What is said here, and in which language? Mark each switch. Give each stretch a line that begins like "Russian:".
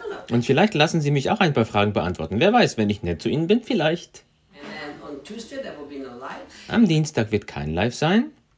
German: Und vielleicht lassen sie mich auch ein paar Fragen beantworten. Wer weiß, wenn ich nett zu ihnen bin, vielleicht.
English: And then on Tuesday, there will be no live.
German: Am Dienstag wird kein Live sein.